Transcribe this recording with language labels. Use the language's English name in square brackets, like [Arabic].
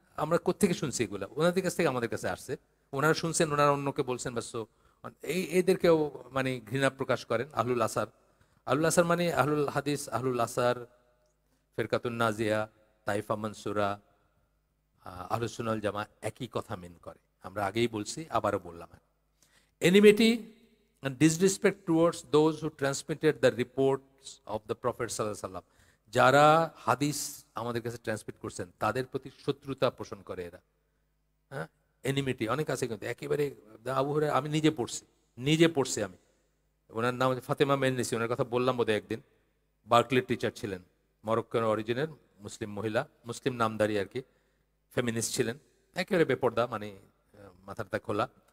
[Bangla] আমরা কোত্থেকে শুনছি এগুলো? ওনাদের কাছ থেকে আমাদের কাছে আসছে, ওনারা শুনছেন, ওনারা অন্যকে বলছেন, বাস এদেরকেও মানে ঘৃণা প্রকাশ করেন আহলুল আসার। আহলুল আসার মানে আহলুল হাদিস, আহলুল আসার, ফেরকাতুন নাজিয়া, তাইফা মনসুরা, আহলুস সুন্নাহ ওয়াল জামাত একই কথা মেন করে। আমরা আগেই বলছি, আবারও বললাম। [English] enmity and disrespect towards those who transmitted the reports of the Prophet sallallahu alaihi wasallam, [Bangla] যারা হাদিস আমাদের কাছে ট্রান্সমিট করছেন তাদের প্রতি শত্রুতা পোষণ করে এরা। হ্যাঁ, এনিমিটি অনেক আছে কিন্তু একেবারে। আবু হুরায়রা আমি নিজে পড়ছি আমি, ওনার নাম ফাতেমা মেন্নিসি, ওনার কথা বললাম বোধহয় একদিন। বার্কলির টিচার ছিলেন, মরক্কোর অরিজিনের, মুসলিম মহিলা, মুসলিম নামদারি আর কি, ফেমিনিস্ট ছিলেন, একেবারে বেপর্দা, মানে মাথাটা খোলা।